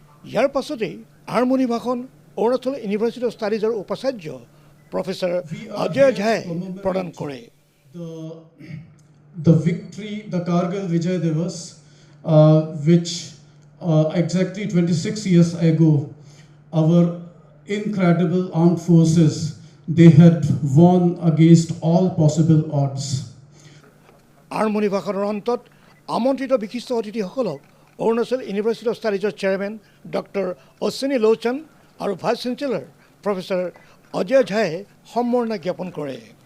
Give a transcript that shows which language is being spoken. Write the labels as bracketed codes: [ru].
[as] ইয়াৰ পাছতেই আৰম্ভণি ভাষণ অৰুণাচল ইউনিভাৰ্চিটি অফ ষ্টাডিজৰ উপাচাৰ্য প্ৰফেচৰ অজয় ঝাই প্ৰদান কৰে। [en] The victory, the Kargil Vijay Divas, which exactly 26 years ago, our incredible armed forces, they had won against all possible odds. [as] আৰম্ভণি ভাষণৰ অন্তত আমন্ত্ৰিত বিশিষ্ট অতিথিসকলক Arunachal university of ষ্টাডিজৰ chairman doctor Ashwini লোচন আৰু ভাইচ চেঞ্চেলৰ প্ৰফেচৰ অজয় ঝাই সম্বৰ্ধনা জ্ঞাপন কৰে।